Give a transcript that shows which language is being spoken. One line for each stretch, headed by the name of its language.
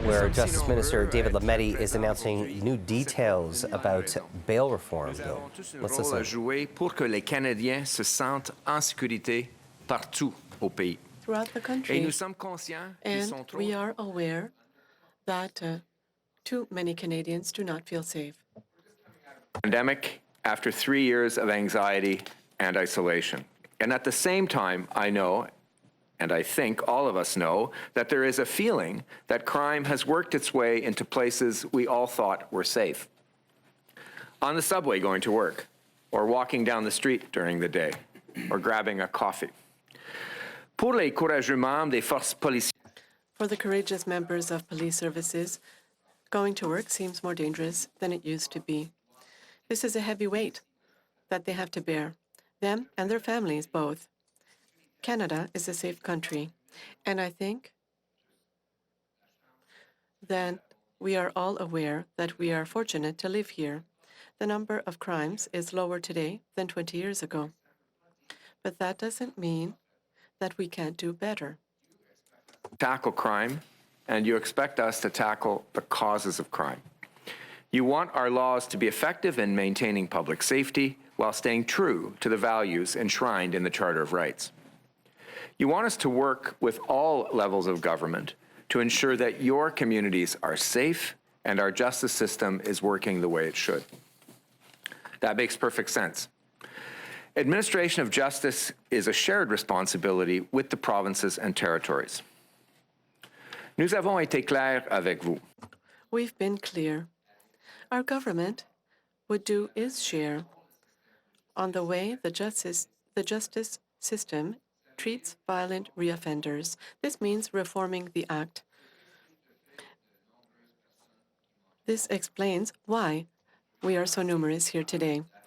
English: where Justice Minister David Lametti is announcing new details about bail reform. Let's listen.
French: À jouer pour que les Canadiens se sentent en sécurité partout au pays.
English: Throughout the country,
French: Et nous sommes conscients qu'ils sont trop.
English: we are aware that too many Canadians do not feel safe. Pandemic after 3 years of anxiety and isolation. And at the same time, I know, and I think all of us know, that there is a feeling that crime has worked its way into places we all thought were safe. On the subway going to work, or walking down the street during the day, or grabbing a coffee.
French: Pour les courageux membres des forces policières.
English: For the courageous members of police services, going to work seems more dangerous than it used to be. This is a heavy weight that they have to bear, them and their families both. Canada is a safe country, and I think that we are all aware that we are fortunate to live here. The number of crimes is lower today than 20 years ago. But that doesn't mean that we can't do better. Tackle crime, and you expect us to tackle the causes of crime. You want our laws to be effective in maintaining public safety while staying true to the values enshrined in the Charter of Rights. You want us to work with all levels of government to ensure that your communities are safe and our justice system is working the way it should. That makes perfect sense. Administration of justice is a shared responsibility with the provinces and territories.
French: Nous avons été clairs avec vous.
English: We've been clear. Our government would do its share on the way the justice system treats violent reoffenders. This means reforming the Act. This explains why we are so numerous here today.